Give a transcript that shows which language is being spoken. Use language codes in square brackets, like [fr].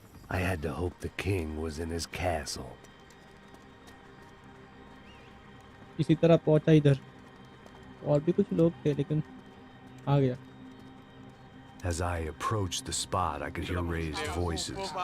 [en] I had to hope the king was in his castle. [hi] इसी तरह पहुंचा इधर। और भी कुछ लोग थे लेकिन आ गया। [en] As I approached the spot, I could hear raised voices.